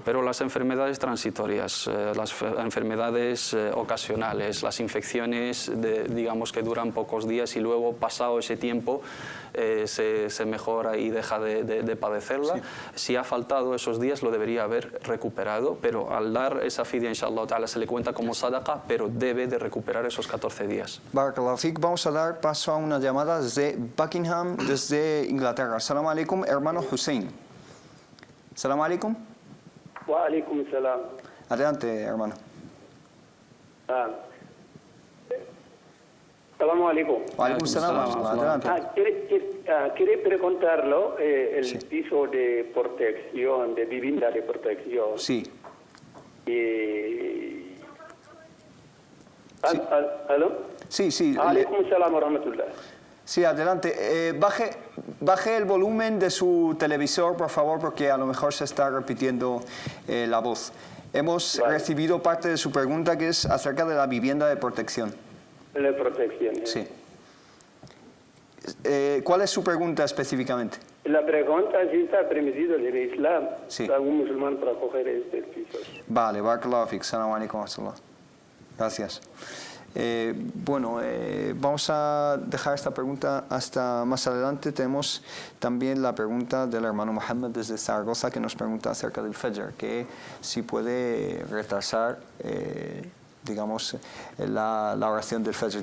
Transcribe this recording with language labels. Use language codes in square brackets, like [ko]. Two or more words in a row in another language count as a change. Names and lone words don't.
[es] Pero las enfermedades transitorias, las enfermedades ocasionales, las infecciones, digamos, que duran pocos días y luego, pasado ese tiempo, se mejora y deja de padecerla. Sí. Si ha faltado esos días, lo debería haber recuperado, pero al dar esa fidia, [ar] إن شاء الله تعالى, [es] se le cuenta como sadaqa, pero debe de recuperar esos 14 días. [ar] بارك الله فيك. [es] Vamos a dar paso a una llamada desde Buckingham, desde Inglaterra. [ar] السلام عليكم, hermano Hussein. السلام عليكم. وعليكم السلام. [es] Adelante, hermano. [ar] السلام عليكم. وعليكم السلام. [es] Adelante. Quería preguntarlo, el piso de protección, de vivienda de protección. Sí. ¿Aló? Sí, sí. [ar] عليكم السلام ورحمة الله. [es] Sí, adelante. Baje el volumen de su televisor, por favor, porque a lo mejor se está repitiendo la voz. Hemos recibido parte de su pregunta, que es acerca de la vivienda de protección. De protección. Sí. ¿Cuál es su pregunta específicamente? La pregunta es si está permitido en el Islam sí. algún musulmán para coger este piso. Vale, [ar] بارك الله فيك. السلام عليكم ورحمة الله. [es] Gracias. Vamos a dejar esta pregunta hasta más adelante. Tenemos también la pregunta del hermano Mohammed desde Zaragoza, que nos pregunta acerca del Fajr, que si puede retrasar digamos, la oración del Fajr.